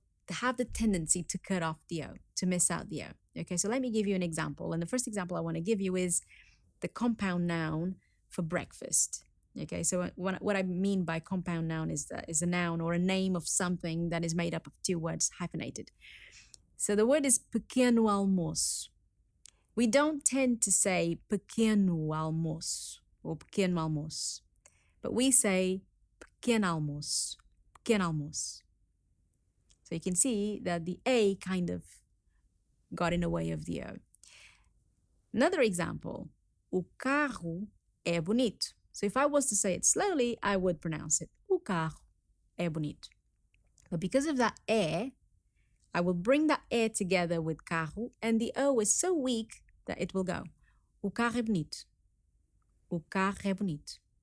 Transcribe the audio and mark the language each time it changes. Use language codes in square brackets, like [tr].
[en] have the tendency to cut off the O, to miss out the O. Okay, so let me give you an example. And the first example I want to give you is the compound noun for breakfast. Okay, so what I mean by compound noun is a noun or a name of something that is made up of two words hyphenated. So the word is pequeno almoço. We don't tend to say pequeno almoço or pequeno almoço, but we say pequeno almoço, pequeno almoço. So you can see that the A kind of got in the way of the O. Another example, [pt] o carro é bonito. [en] So if I was to say it slowly, I would pronounce it, [pt] o carro é bonito. [en] But because of that é, I will bring that é together with carro, and the O is so weak that it will go, [pt] o carro é bonito. O carro é bonito.